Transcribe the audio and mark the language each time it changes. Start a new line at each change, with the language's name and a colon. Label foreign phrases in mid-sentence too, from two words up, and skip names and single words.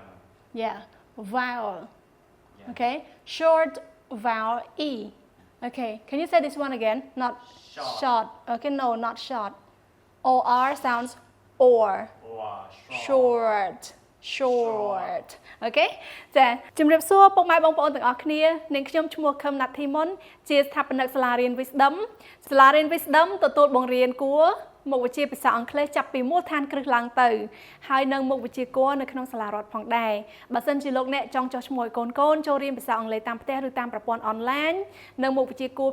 English: Yeah, vowel. Yeah. Okay, short vowel E. Okay, can you say this one again? Not Short. short. Okay, no, not short. OR sounds or. Or short short
Khmer: អូខេចាជំរាបសួរពុកម៉ែបងប្អូនទាំងអស់គ្នានាងខ្ញុំឈ្មោះខឹមណាត់ធីមុនជាស្ថាបនិកសាលារៀន Wisdom សាលារៀន Wisdom ទទួលបង្រៀនគួរមុខវិជ្ជាភាសាអង់គ្លេសចាប់ពីមូលដ្ឋានគ្រឹះឡើងទៅហើយនៅមុខវិជ្ជាគួរនៅក្នុង សាលារដ្ឋផងដែរបើសិនជាលោកអ្នកចង់ចុះឈ្មោះឲ្យកូនចូលរៀនភាសាអង់គ្លេសតាមផ្ទះឬតាមប្រព័ន្ធអនឡាញនៅមុខវិជ្ជាគួរ